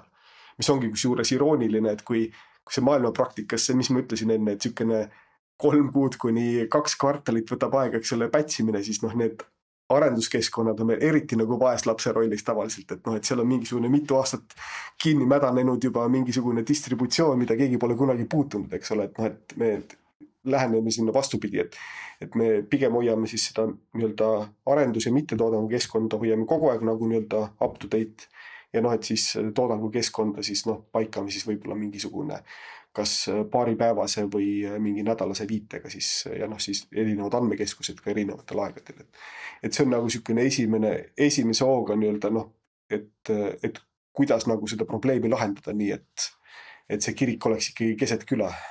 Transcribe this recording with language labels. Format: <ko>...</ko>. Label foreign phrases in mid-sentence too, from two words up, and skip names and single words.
<et>Mis ongi kusjuures irooniline, et kui see maailmapraktikas, mis ma ütlesin enne, et sükene 3 kuud kuni 2 kvartalit võtab aega, eks selle pätsimine, siis need arenduskeskkonnad on eriti nagu vaeslapse rollis tavaliselt, et et seal on mingisugune mitu aastat kinni mädanenud juba mingisugune distributsioon, mida keegi pole kunagi puutunud, eks ole, et me läheneme sinna vastupidi, et me pigem hoiame siis seda nii-öelda arendus- ja mittetoodangu keskkonda hoiame kogu aeg nagu nii-öelda</et> <en>up to date.</en> <et>Ja et siis toodangu keskkonda siis paikame siis võib-olla mingisugune kas paaripäevase või mingi nädalase viitega siis ja siis erinevad andmekeskused ka erinevatel aegadel. Et see on nagu sükene esimese hooga nii-öelda et kuidas nagu seda probleemi lahendada nii, et see kirik oleks ikkagi keset küla.</et>